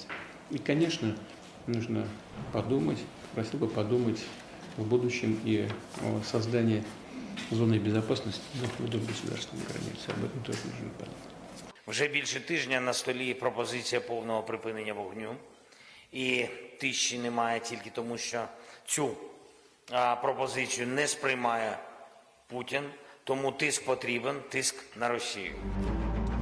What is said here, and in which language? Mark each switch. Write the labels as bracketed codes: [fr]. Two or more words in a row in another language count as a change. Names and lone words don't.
[ru] И, конечно, нужно подумать, просил бы подумать в будущем и о создании зоны безопасности вдоль государственной границы. Об этом тоже нужно подумать. [uk] Вже більше тижня на столі пропозиція повного припинення вогню. І тиші немає тільки тому, що цю пропозицію не сприймає Путін. Тому тиск потрібен, тиск на Росію.